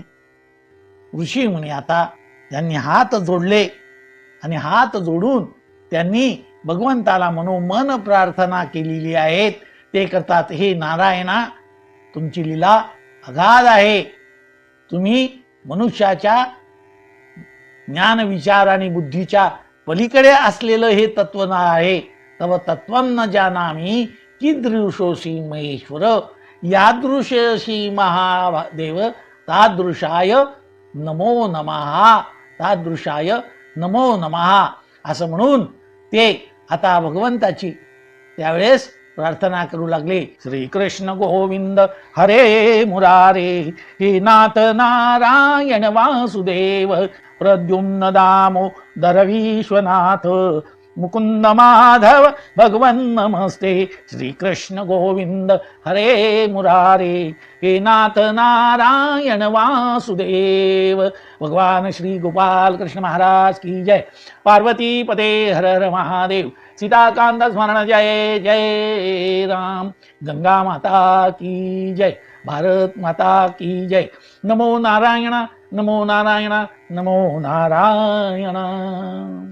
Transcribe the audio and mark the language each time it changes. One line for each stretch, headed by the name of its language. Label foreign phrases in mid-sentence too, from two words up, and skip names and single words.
Marathi: ऋषी मुनी आता त्यांनी हात जोडले आणि हात जोडून त्यांनी भगवंताला मनोमन प्रार्थना केलेली आहेत. ते करतात, हे नारायणा, तुमची लीला अगाध आहे. तुम्ही मनुष्याच्या ज्ञान विचार आणि बुद्धीच्या पलीकडे असलेलं हे तत्व आहे.
Sanskrit: तव तत्वं न जानामि कीदृशोऽसि महेश्वर, यादृशोऽसि महादेव, तादृशाय नमो नमः, तादृशाय नमो नमः.
Marathi: असं म्हणून ते आता भगवंताची त्यावेळेस प्रार्थना करू लागले,
Sanskrit: श्री कृष्ण गोविंद हरे मुरारे, हे नाथ नारायण वासुदेव, प्रद्युम्न दामोदर विश्वनाथ, मुकुंद माधव भगवन नमस्ते, श्री कृष्ण गोविंद हरे मुरारे, हे नाथ नारायण वासुदेव।
Hindi: भगवान श्री गोपाल कृष्ण महाराज की जय।
Sanskrit: पार्वती पते हर हर महादेव। सीताकांत स्मरण जय जय राम।
Hindi: गंगा माता की जय। भारत माता की जय।
Sanskrit: नमो नारायण, नमो नारायण, नमो नारायण।